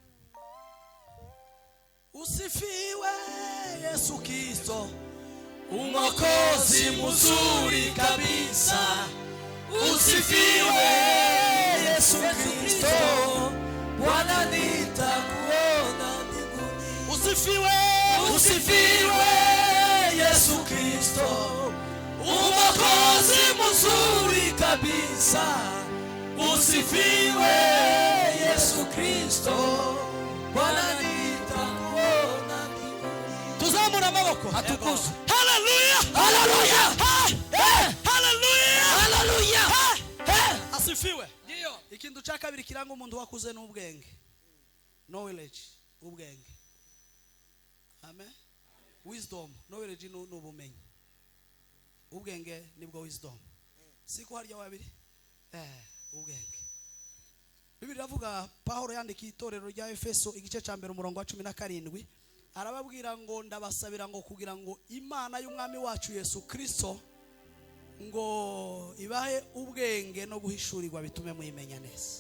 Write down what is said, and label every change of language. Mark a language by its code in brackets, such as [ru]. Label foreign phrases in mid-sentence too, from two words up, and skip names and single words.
[sw] Usifiwe Yesu Kristo Mwokozi mzuri kabisa. Usifiwe Yesu Kristo. Bwana nitakuona mbinguni. Usifiwe Usifiwe Yesu Kristo. Mwokozi mzuri kabisa. Usifiwe Yesu Kristo. Bwana nitakuona mbinguni. [rw] tuzamura amaboko Atukuzwe. haleluya Haleluya. haleluya Haleluya. [sw] asifiwe. Ndio. [rw] Ikintu cya kabiri kiranga umuntu wakuze n'ubwenge knowledge ubwenge amen [en] wisdom knowledge [rw] n'ubumenyi ubwenge nibwo wisdom siko harya wabiri ubwenge. Bibiri ravuga Paulo yandika itorero rya Efeso igice cya 1 umurongo wa 17 arababwira ngo ndabasabira ngo kugira ngo Imana y'umwami wacu Yesu Kristo ngo ibahe ubwenge no guhishurirwa bitume muyimenya neza.